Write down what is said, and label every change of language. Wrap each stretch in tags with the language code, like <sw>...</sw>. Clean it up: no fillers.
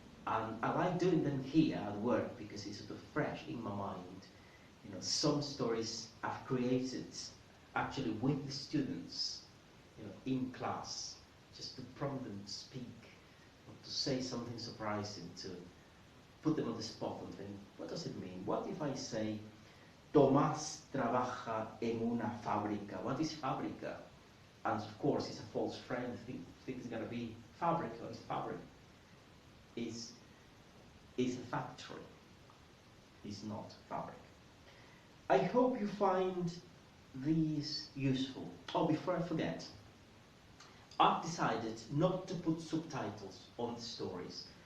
<en>And I like doing them here at work because it's sort of fresh in my mind. You know, some stories I've created actually with the students, you know, in class, just to prompt them to speak, or to say something surprising, to put them on the spot and think, what does it mean? What if I say,</en> <es>Tomás trabaja en una fábrica?</es> <en>What is fábrica? And of course, it's a false friend. Think it's going to be fabric, or it's fabric. Is a factory, is not fabric. I hope you find these useful. Oh, before I forget, I've decided not to put subtitles on the stories</en>